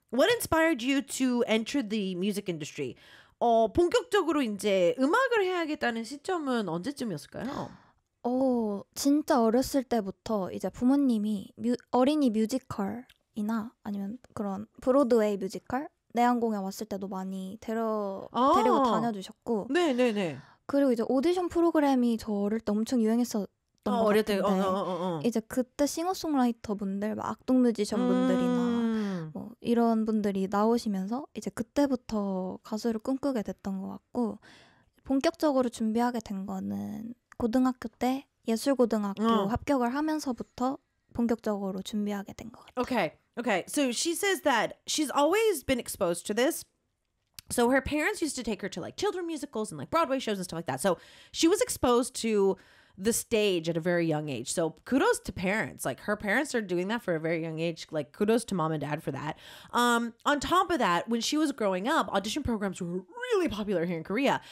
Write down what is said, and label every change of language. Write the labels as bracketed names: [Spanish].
[English] What inspired you to enter the music industry? [Korean] 본격적으로 이제 음악을 해야겠다는 시점은 언제쯤이었을까요? 진짜 어렸을 때부터 이제 부모님이 어린이 뮤지컬이나 아니면 그런 브로드웨이 뮤지컬 내한 공연 왔을 때도 많이 데리고 다녀주셨고 네네네 그리고 이제 오디션 프로그램이 저 어릴 때 엄청 유행했었던 것 같은데 이제 그때 싱어송라이터 분들 막 악동 뮤지션 분들이나 이런 분들이 나오시면서 이제 그때부터 가수를 꿈꾸게 됐던 것 같고 본격적으로 준비하게 된 거는 고등학교 때 예술고등학교 합격을 하면서부터 본격적으로 준비하게 된 것 같아요. [English] Okay, okay. So she says that she's always been exposed to this. So her parents used to take her to like children musicals and like Broadway shows and stuff like that. So she was exposed to the stage at a very young age. So kudos to parents. Like her parents are doing that for a very young age. Like kudos to mom and dad for that. On top of that, when she was growing up, audition programs were really popular here in Korea.